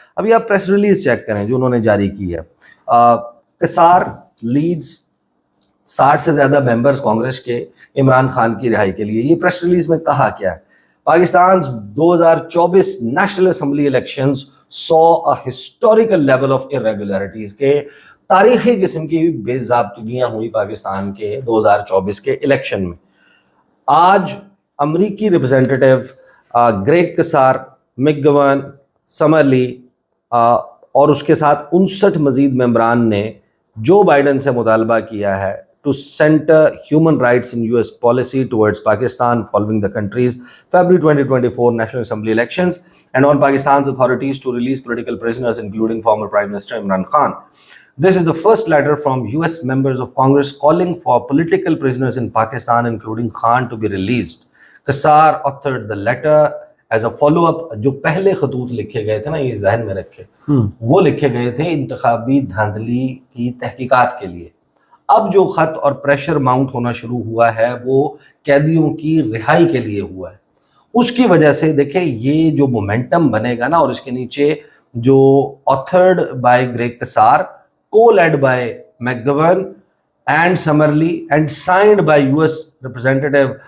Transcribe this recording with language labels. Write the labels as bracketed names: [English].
[Urdu] ابھی آپ press release check کریں جو انہوں نے جاری کی ہے. کسار لیڈز 60 سے زیادہ ممبرز کانگریس کے عمران خان کی رہائی کے لیے. یہ پریس ریلیز میں کہا کیا ہے, Pakistan 2024 national assembly elections [English] saw a historical level of irregularities [Urdu] کے تاریخی قسم کی بے ضابطگیاں ہوئی پاکستان کے 2024 کے الیکشن میں. آج امریکی ریپرزینٹیٹو گریگ کسار, مک گورن, سمرلی اور اس کے ساتھ 59 مزید ممبران نے جو بائیڈن سے مطالبہ کیا ہے [English] to center human rights in US policy towards Pakistan following the country's February 2024 National Assembly elections and on Pakistan's authorities to release political prisoners including former Prime Minister Imran Khan. This is the first letter from US members of Congress calling for political prisoners in Pakistan including Khan to be released. Kassar authored the letter as a follow-up. [Urdu] جو پہلے خطوط لکھے گئے تھے نا, یہ ذہن میں رکھے, وہ لکھے گئے تھے انتخابی دھاندلی کی تحقیقات کے لیے. اب جو خط اور پریشر ماؤنٹ ہونا شروع ہوا ہے وہ قیدیوں کی رہائی کے لیے ہوا ہے. اس کی وجہ سے دیکھیں یہ جو مومنٹم بنے گا نا, اور اس کے نیچے جو [English] Authored by Greg Casar, co led by McGovern and Summer Lee and signed by US representative.